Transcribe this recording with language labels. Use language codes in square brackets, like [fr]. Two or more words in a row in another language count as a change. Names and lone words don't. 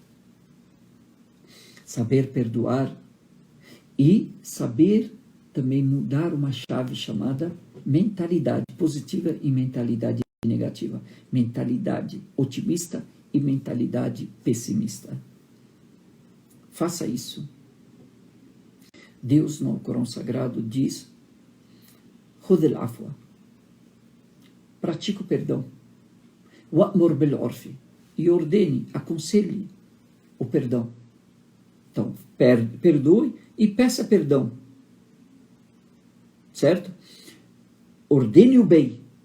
[pt] Saber perdoar e saber também mudar uma chave chamada mentalidade positiva e mentalidade negativa. Mentalidade otimista e mentalidade pessimista. Faça isso. Deus, no Corão Sagrado, diz: [ar] خذ العفو. [pt] Pratique o perdão. [ar] وأمر بالعرف. [pt] E ordene, aconselhe o perdão. Então, perdoe e peça perdão. Certo? Ordene o bem.